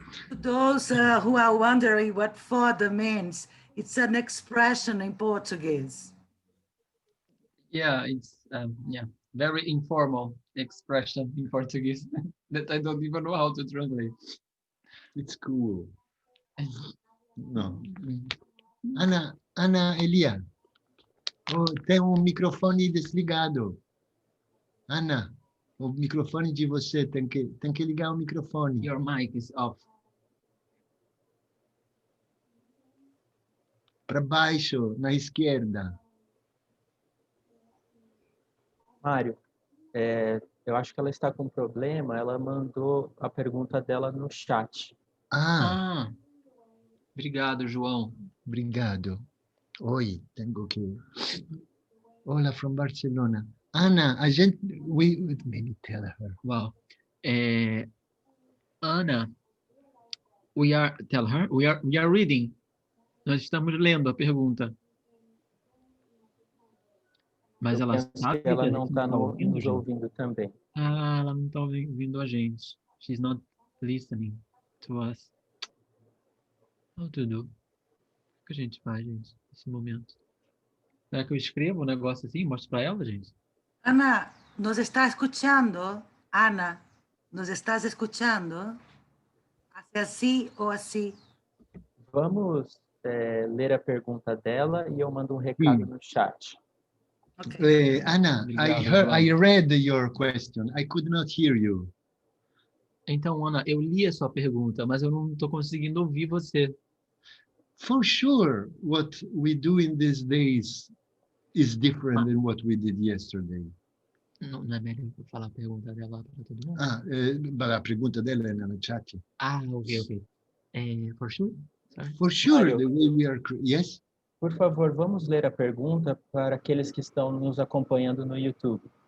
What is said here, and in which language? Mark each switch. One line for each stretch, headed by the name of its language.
English: Those who are wondering what foda means, it's an expression in Portuguese. Yeah, it's very informal expression in Portuguese that I don't even know how to translate. It's cool. No.
Portuguese: Ana Elia, tem um microfone desligado. Ana, o microfone de você tem que ligar o microfone.
English: Your mic is off.
Portuguese: Para baixo, na esquerda. Mário, eu acho que ela está com problema. Ela mandou a pergunta dela no chat. Obrigado, João. Obrigado. Oi, tenho que...
Spanish: Hola,
English: from Barcelona.
Portuguese: Ana, a gente...
English: Maybe tell her. Wow. Ana, we are reading.
Portuguese: Nós estamos lendo a pergunta. Mas ela sabe que ela que não está nos ouvindo também. Ela não está ouvindo a gente.
English: She's not listening to us. How to do?
Portuguese: O que a gente faz, gente, nesse momento? Será que eu escrevo um negócio assim e mostro para ela, gente?
Spanish: Ana, ¿Nos está escuchando? Ana, ¿nos estás escuchando? ¿Hace así o así?
Portuguese: Vamos ler a pergunta dela e eu mando um recado no chat.
English: Okay. Anna, I read your question. I could not hear you.
Portuguese: Então, Ana, eu li a sua pergunta, mas eu não estou conseguindo ouvir você.
English: For sure, what we do in these days is different than what we did yesterday.
Portuguese: Não é melhor eu falar a pergunta dela para todo mundo? A pergunta dela é no chat.
English: Ok. For sure? Sorry. For sure, the way we are... Yes?
Portuguese: Por favor, vamos ler a pergunta para aqueles que estão nos acompanhando no YouTube.